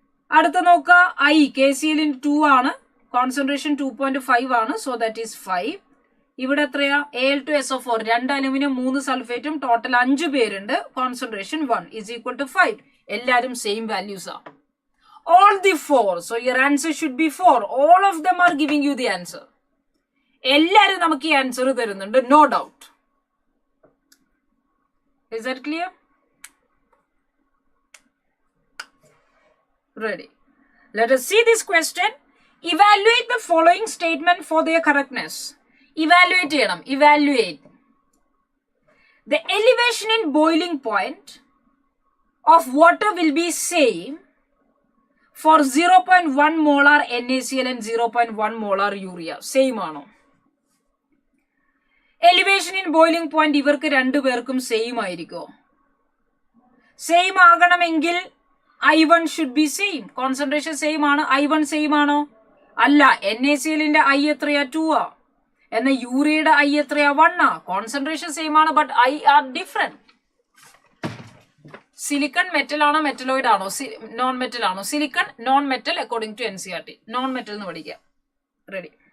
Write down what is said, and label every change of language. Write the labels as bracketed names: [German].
[Malayalam] അടുത്ത നോക്കുക [English] I KCl in 2 ആണ്. Concentration 2.5 ആണ്. So that is 5. [Malayalam] ഇവിടെ എത്രയാ Al2SO4 2 അലുമിനിയം 3 സൾഫേറ്റും ടോട്ടൽ 5 പേരുണ്ട്. [English] Concentration 1 is equal to 5. [Malayalam] എല്ലാരും സെയിം വാല്യൂസ് ആണ്. [English] All the 4. So your answer should be 4. All of them are giving you the answer. [Malayalam] എല്ലാരും നമുക്ക് ഈ ആൻസർ തരുന്നുണ്ട്. No doubt. [English] Is that clear? Ready. Let us see this question. Evaluate the following statement for their correctness. [Malayalam] Evaluate ചെയ്യണം. [English] Evaluate. The elevation in boiling point of water will be same for 0.1 molar NaCl and 0.1 molar urea. [Malayalam] Same ആണോ? Elevation in boiling point ഇവർക്ക് രണ്ടുപേർക്കും same ആയിരിക്കോ? [English] Same ആകണമെങ്കിൽ I1 should be same. Concentration same ആണ്. [Malayalam] I1 same ആണോ? അല്ല. NaCl ന്റെ I എത്രയാ 2 ആ. എന്നാൽ യൂറിയയുടെ I എത്രയാ 1 ആ. [English] Concentration same ആണ് but I are different. [Malayalam] Silicon metal ആണോ മെറ്റലോയിഡ് ആണോ നോൺ മെറ്റൽ ആണോ? Silicon non metal [English] According to NCERT. [Malayalam] Non metal എന്ന് പഠിക്കാം. റെഡി.